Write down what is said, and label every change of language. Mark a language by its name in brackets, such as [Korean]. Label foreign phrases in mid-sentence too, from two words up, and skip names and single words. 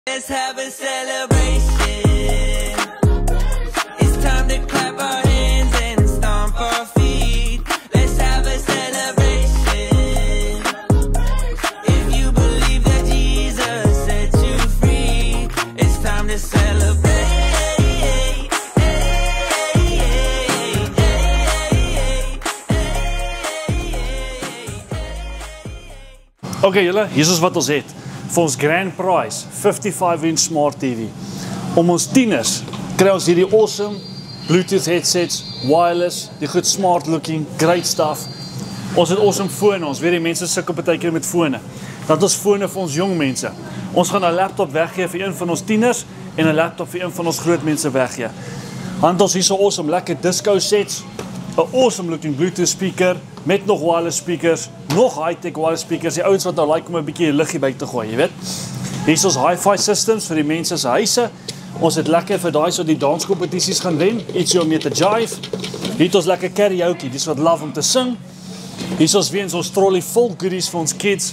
[English] Let's have a celebration. It's time to clap our hands and stomp our feet. Let's have a celebration. If you believe that Jesus set you free, it's time to celebrate. [Afrikaans] Oké julle, hier is wat ons het. Vir ons [English] grand prize, [Afrikaans] 55-inch [English] smart TV. [Afrikaans] Om ons tieners kry ons hierdie [English] awesome Bluetooth headsets, wireless, [Afrikaans] die goed [English] smart looking, great stuff. [Afrikaans] Ons het awesome fone, ons weet die mense sukkel baie keer met fone. Dat ons fone vir ons jong mense. Ons gaan 'n laptop weggee vir een van ons tieners en 'n laptop vir een van ons groot mense weggee. Want ons hier so awesome lekker [English] disco sets, [Afrikaans] 'n [English] awesome looking Bluetooth speaker [Afrikaans] met nog [English] wireless speakers, [Afrikaans] nog [English] high-tech wireless speakers, [Afrikaans] die ouens wat nou like om 'n bietjie liggie by te gooi, jy weet. Hier is ons [English] hi-fi systems [Afrikaans] vir die mense se huise. Ons het lekker vir daai so die danskompetisies gaan wen, ietsie om mee te jive. Hier het ons lekker karaoke, dis wat love om te sing. Hier is ons weer ons trolley vol goodies vir ons kids.